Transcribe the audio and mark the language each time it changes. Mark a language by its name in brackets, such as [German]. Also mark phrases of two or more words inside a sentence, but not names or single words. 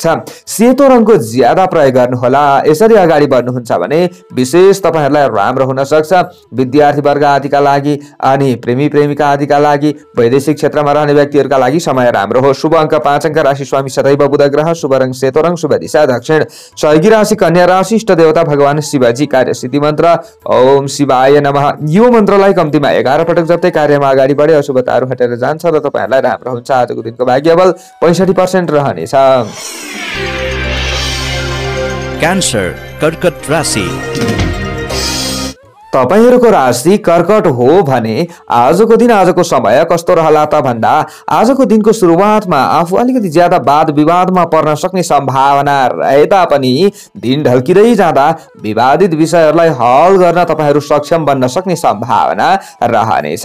[Nepali] सेतो रङको ज्यादा प्रयोग गर्नुहोला। यसरी अगाडि बढ्नुहुन्छ भने विशेष तपाईहरुलाई राम्रो हुन सक्छ। विद्यार्थी वर्ग आदिका लागि अनि प्रेमी प्रेमिका आदिका लागि वैदेशिक क्षेत्रमा रहने व्यक्तिहरूका लागि समय राम्रो हो। शुभ अङ्क 5 अङ्क, राशि स्वामी सदैव बुध ग्रह, शुभ रङ सेतो रङ, शुभ दिशा दक्षिण। सहयोगी राशि कन्या राशि, इष्ट देवता भगवान शिवजी, कार्य सिद्धि मन्त्र [Sanskrit] ओम शिवाय नमः। [Nepali] यो मन्त्रलाई कम्तीमा 11 पटक जप्दै कार्यमा अगाडि बढे अशुभताहरू हटेर जान्छ र तपाईहरुलाई राम्रो हुन्छ। आजको दिनको भाग्यबल 65% रहनेछ। क्यान्सर कर्कट राशि, तपाईहरुको राशि कर्कट हो भने आजको दिन आजको समय कस्तो रहला त भन्दा आजको दिनको सुरुवातमा आफू अलिकति ज्यादा वाद विवादमा पर्न सक्ने सम्भावना रहे तापनि दिन ढल्किँदै जाँदा विवादित विषयहरूलाई हल गर्न तपाईहरु सक्षम बन्न सक्ने सम्भावना रहनेछ।